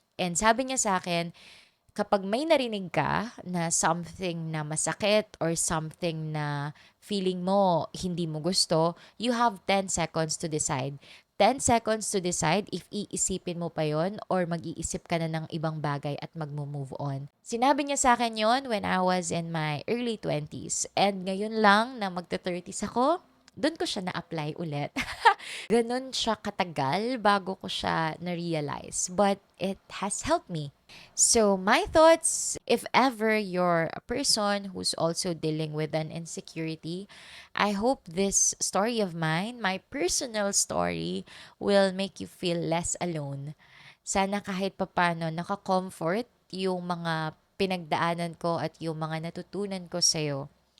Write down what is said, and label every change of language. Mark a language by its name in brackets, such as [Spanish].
[Filipino] And sabi niya sa akin, kapag may narinig ka na something na masakit or something na feeling mo hindi mo gusto, [English] you have 10 seconds to decide. 10 seconds to decide [Filipino] if iisipin mo pa yon or mag-iisip ka na ng ibang bagay at mag-move on. Sinabi niya sa akin yon [English] when I was in my early 20s. [Filipino] And ngayon lang na magta-30s ako, doon ko siya na-apply ulit. Ganon siya katagal bago ko siya na-realize. [English] But it has helped me. So, my thoughts, if ever you're a person who's also dealing with an insecurity, I hope this story of mine, my personal story, will make you feel less alone. [Filipino] Sana kahit papano naka-comfort yung mga pinagdaanan ko at yung mga natutunan ko sa'yo.